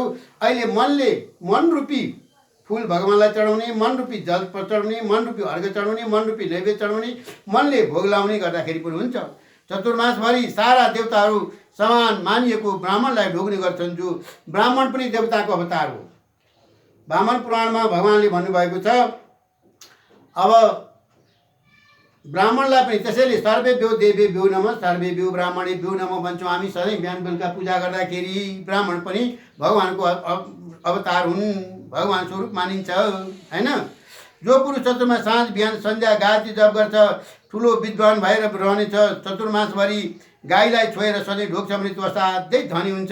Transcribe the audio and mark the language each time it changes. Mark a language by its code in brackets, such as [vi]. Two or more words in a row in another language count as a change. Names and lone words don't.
[ne] अहिले मनरूपी फुल भगवानलाई चढाउने, मनरूपी जल चढाउने, मनरूपी अर्घ चढाउने, मनरूपी नैवेद्य चढाउने, मनले भोग लाउने गर्दाखेरि पनि हुन्छ। चतुर्मासभरि सारा देवताहरू समान मानिएको ब्राह्मणलाई ढोग्ने गर्छन्। जो ब्राह्मण पनि देवताको अवतार हो। वामन पुराणमा भगवानले भन्नुभएको छ अब ब्राह्मणलाई पनि त्यसैले [sa] सर्वेभ्यो देवेभ्यो नमः सर्वेभ्यो ब्राह्मणेभ्यो नमः [ne] भन्छौँ हामी सधैँ बिहान बेलुका पूजा गर्दाखेरि। ब्राह्मण पनि भगवानको अवतार हुन्, भगवान स्वरूप मानिन्छ होइन। जो पुरुष चतुर्मा साँझ बिहान सन्ध्या गायत्री जप गर्छ ठुलो विद्वान भएर रहनेछ। चतुर्मासभरि गाईलाई छोएर सधैँ ढोग्छ भने त्यो असाध्यै धनी हुन्छ।